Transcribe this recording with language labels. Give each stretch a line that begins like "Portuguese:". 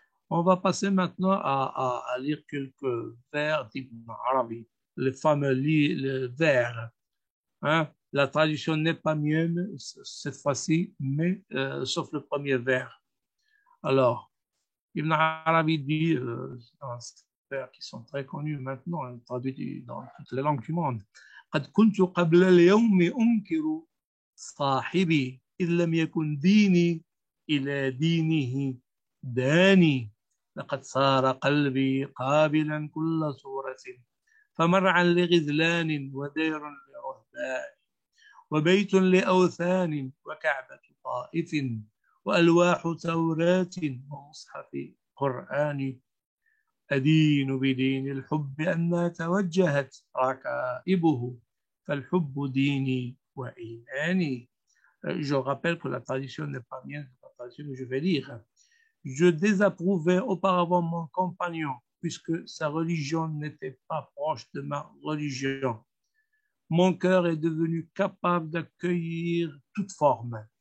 French: On va passer maintenant à lire quelques vers d'Ibn Arabi, les fameux vers. Hein? La traduction n'est pas mienne cette fois-ci, mais sauf le premier vers. Alors, Ibn Arabi dit dans ces vers qui sont très connus maintenant, traduits dans toutes les langues du monde.
Arabic: قد كنت قبل اليوم أنكر صاحبي إذ لم يكن ديني إلى دينه داني لقد صار قلبي قابلا كل صورة فمرعا لغزلان ودير لرهبان وبيت لأوثان وكعبة طائف وألواح توراة ومصحف قرآن أدين بدين الحب أن توجهت ركائبه فالحب ديني وإيماني.
French: Je rappelle que la tradition n'est pas mienne, c'est la tradition que je vais lire. Je désapprouvais auparavant mon compagnon, puisque sa religion n'était pas proche de ma religion. Mon cœur est devenu capable d'accueillir toute forme.